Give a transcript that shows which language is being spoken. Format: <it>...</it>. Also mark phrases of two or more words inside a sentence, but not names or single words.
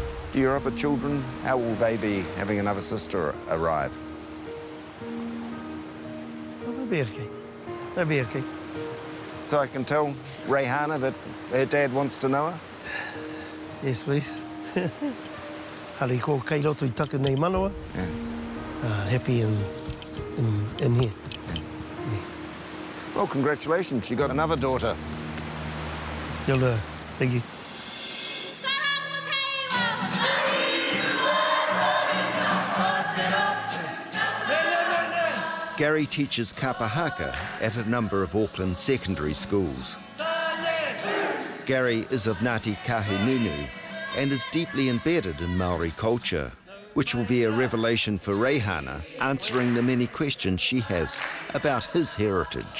<en>Do your other children, how will they be having another sister arrive? Well, they'll be okay. They'll be okay. So I can tell Reihana that her dad wants to know her? Yes, please.</en> <mi>Hali ko kei roto I taku nei manawa.</mi> <en>Happy in here. Yeah. Well, congratulations. You got another daughter.</en> <mi>Kia ora.</mi> <en>Thank you. Gary teaches kapahaka at a number of Auckland secondary schools. Gary is of Ngāti Kahungunu and is deeply embedded in Maori culture, which will be a revelation for Reihana, answering the many questions she has about his heritage.</en>